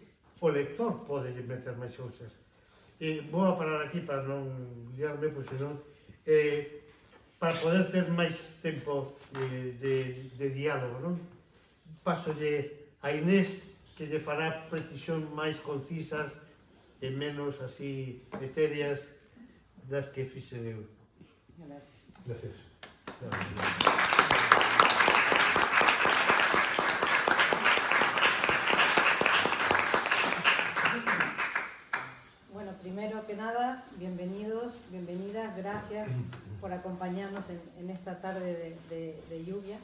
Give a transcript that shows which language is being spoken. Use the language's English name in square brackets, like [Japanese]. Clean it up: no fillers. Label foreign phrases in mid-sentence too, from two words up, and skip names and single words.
[Galician] O lector pode meter máis cousas. Vou a parar aquí para non liarme, pois senón, para poder ter máis tempo de diálogo, non? Pasolle a Inés, que lle fará precisión máis concisas e menos así etéreas das que fixen eu. [Spanish] Gracias. Bueno, primero que nada, bienvenidos, bienvenidas, gracias por acompañarnos en esta tarde de lluvia.